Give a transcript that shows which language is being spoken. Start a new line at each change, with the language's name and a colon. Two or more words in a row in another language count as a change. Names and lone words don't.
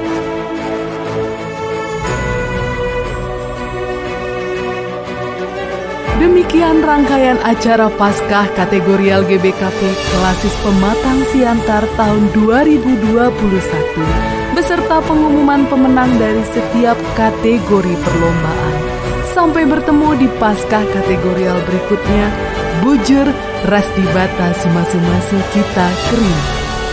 Indonesian: Demikian rangkaian acara Paskah kategorial GBKP Klasis Pematang Siantar tahun 2021 beserta pengumuman pemenang dari setiap kategori perlombaan. Sampai bertemu di Paskah kategorial berikutnya.
Batak Karo: Bujur, ras di bata, sumasi-masi kita kering.